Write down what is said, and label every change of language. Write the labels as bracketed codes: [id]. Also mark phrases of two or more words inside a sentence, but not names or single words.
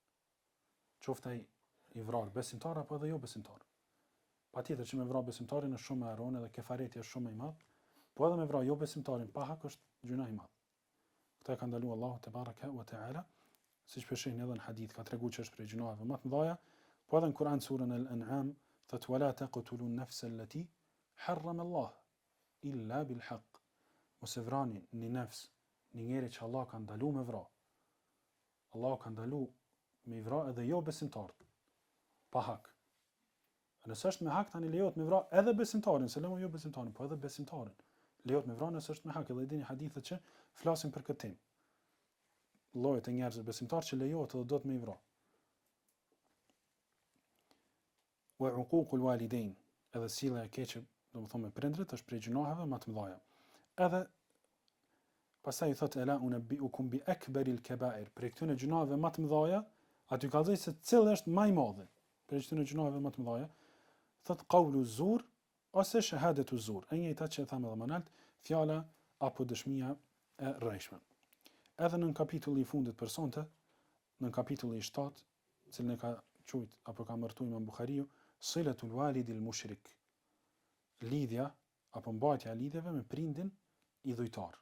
[sq] Qoftë ai i vrarë besimtar apo edhe jo besimtar. Patjetër që me vrau besimtarin është shumë më e rëndë dhe kefareti është shumë më i madh, po edhe me vrau jo besimtarin pa hak është gjuna i madh. Këtë ka ndaluar Allahu [ar] تبارك وتعالى, [sq] siç përshin edhe në hadith ka treguar që është prej gjunave më të mëdha, po edhe në Kur'an surën Al-An'am thot [ar] ولا تقتلوا النفس التي حرم الله إلا بالحق. [sq] Mos e vrani një nefs, një njeri që Allah ka ndaluar me vrau. Allah ka ndaluar me vrau edhe jo besimtarët pa hak. Nëse është me hak tani lejohet me vrau edhe besimtarin, se jo besimtarin, po edhe besimtarin. Lejohet me vrau nëse është me hak, edhe dini hadithet që flasin për këtë temë. Llojet e njerëzve besimtar që lejohet edhe do të me i vrau. [ar] وعقوق الوالدين, [sq] edhe sjellja e keqe, domethënë me prindrit është prej gjunaheve më të mëdha. Edhe pastaj i thotë [ar] ألا أنبئكم بأكبر الكبائر, [sq] prej këtyre gjunaheve më të mëdha, aty ka thënë se cili është më i madh. Prej këtyre gjunaheve më të mëdha, thot [ar] قول الزور [sq] ose [ar] شهادة الزور, [sq] e njëjta që thamë edhe më lart, fjala apo dëshmia e rrejshme. Edhe në kapitulli i fundit për sonte, në kapitulli i 7, cilën e ka thujt apo ka mërtuar Imam Buhariu, [ar] صلة الوالد المشرك, [sq] lidhja apo mbajtja e lidhjeve me prindin i dhujtar.